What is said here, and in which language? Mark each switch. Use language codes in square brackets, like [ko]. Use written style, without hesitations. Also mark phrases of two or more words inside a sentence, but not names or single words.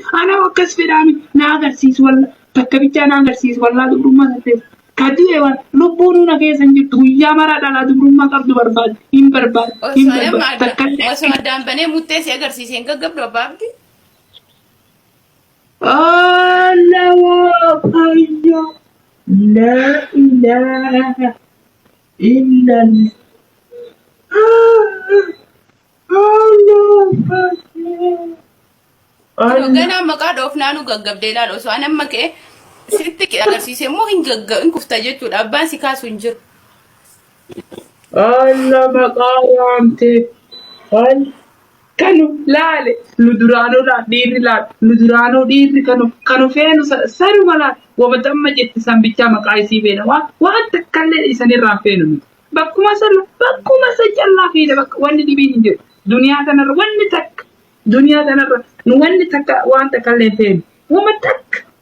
[om] Ana akkas fedhaami na agarsiisu walla takka bichaa na agarsiisu walla dubrummaa san teessan. Kaduu wal lubbuun na keessan jirtu guyyaa maraa dhalaa dubrummaa qabdu barbaadu hin barbaadu. Osoo addaan banee muttee si agarsiiseen gaggabdu abbaabdi? [ar] Allah waaqayyo لا إله إلا [om] Gana maqaa dhoofnaanu gaggabdee ilaalu osoo an amma ka'e sitti agarsiise immoo hin kufta jechuudha abbaan si kaasu hin jiru. Allah maqaa yaamte kanu laale nu duraanuu dhiirri kanu feenu saruma laale wabatamma jetti sambichaa maqaa isii feena waan takkallee isanirraa feenu miti bakkuma sa callaa feena bakka wanni dhibiin hin jiru duniyaa tanarra wanni takka waan takkallee feenu wama takka.